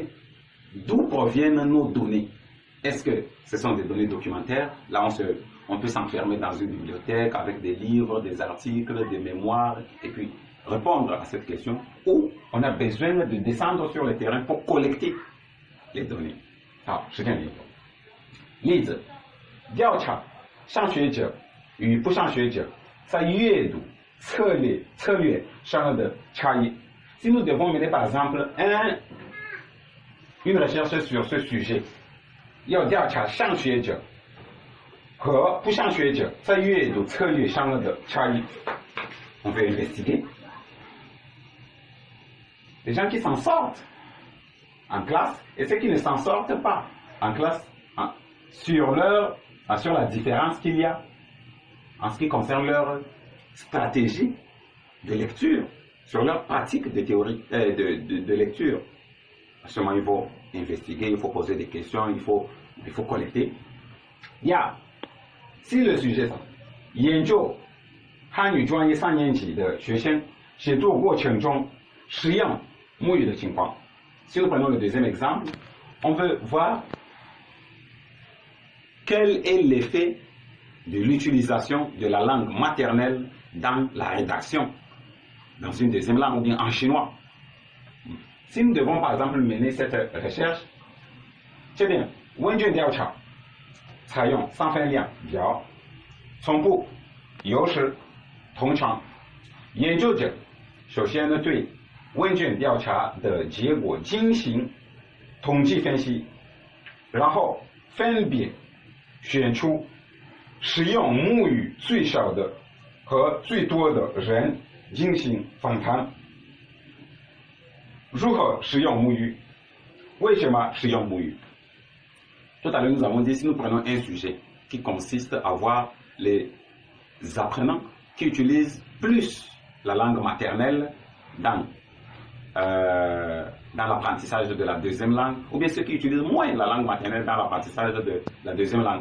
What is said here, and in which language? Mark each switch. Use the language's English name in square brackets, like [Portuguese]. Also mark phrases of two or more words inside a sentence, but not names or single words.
[French] D'où proviennent nos données? Est-ce que ce sont des données documentaires? Là, on peut s'enfermer dans une bibliothèque avec des livres, des articles, des mémoires, et puis répondre à cette question, ou on a besoin de descendre sur le terrain pour collecter les données. [Chinese] 好，实践研究。例子，调查上学者与不上学者在阅读策略上的差异。 [French] Si nous devons mener par exemple une recherche sur ce sujet, [Chinese] 要调查上学者和不上学者在阅读策略上的差异。 [French] On peut investiguer les gens qui s'en sortent en classe et ceux qui ne s'en sortent pas en classe sur la différence qu'il y a en ce qui concerne leur stratégie de lecture, sur leur pratique de théorie de lecture. À ce moment, il faut investiguer, il faut poser des questions, il faut collecter. Si le sujet [Chinese] 研究汉语专业3年级的学生写作过程中使用母语的情况。 [French] Si nous prenons le deuxième exemple, on veut voir quel est l'effet de l'utilisation de la langue maternelle dans la rédaction, dans une deuxième langue ou bien en chinois. Si nous devons par exemple mener cette recherche, [Chinese] 这边问卷调查采用3份量表，重复、有时、通常。研究者首先呢对问卷调查的结果进行统计分析，然后分别选出使用母语最少的和最多的人进行访谈。如何使用母语？为什么使用母语？ [French] Tout à l'heure, nous avons dit, si nous prenons un sujet qui consiste à voir les apprenants qui utilisent plus la langue maternelle dans l'apprentissage de la deuxième langue, ou bien ceux qui utilisent moins la langue maternelle dans l'apprentissage de la deuxième langue.